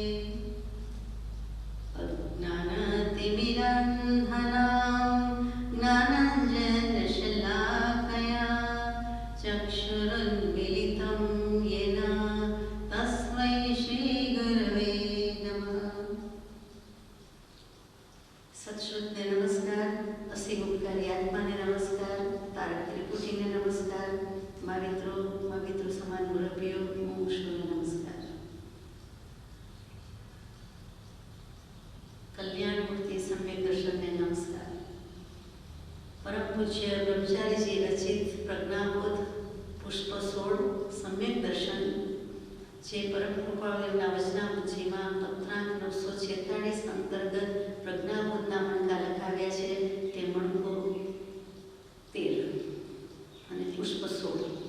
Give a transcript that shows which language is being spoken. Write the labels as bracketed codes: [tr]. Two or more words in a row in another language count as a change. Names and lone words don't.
[sa] अज्ञानतिमिरन्धनां ज्ञानाञ्जनशलाकया चक्षुरुन्मीलितं येन तस्मै श्रीगुरवे नमः। [gu] સત્શ્રુતને નમસ્કાર, અસીમ ઉપકારી આત્માને નમસ્કાર, તારક ત્રિપુટીને નમસ્કાર, माविત્રો સમાન મુરબ્બીઓ મુમુક્ષુઓને નમસ્કાર। કલ્યાણમૂર્તિ સમ્યક દર્શનને નમસ્કાર। પરમ પૂજ્ય બ્રહ્મચારીજી રચિત પ્રજ્ઞાબોધ પુષ્પ 16 સમ્યક દર્શન, જે પરમ કૃપાળુના વચનામૃત, જેમાં પત્રાંક 946 અંતર્ગત પ્રજ્ઞાબોધના મણકા લખાવ્યા છે, તે મણકો 13 અને પુષ્પ 16।